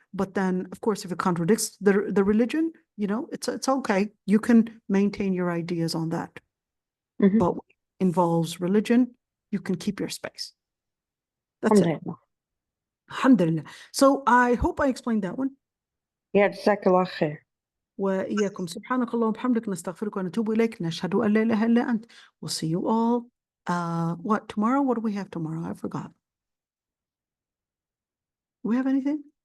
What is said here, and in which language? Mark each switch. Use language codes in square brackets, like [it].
[en] But then, of course, if it contradicts the religion, it's okay. You can maintain your ideas on that. But what involves religion, you can keep your space. That's it. Alhamdulillah. So I hope I explained that one. Yeah, Jazakallah khair. [ar] وإياكم سبحانك اللهم وبحمدك نستغفرك ونتوب إليك نشهد أن لا إله إلا أنت. [en] We'll see you all. What tomorrow? What do we have tomorrow? I forgot. Do we have anything?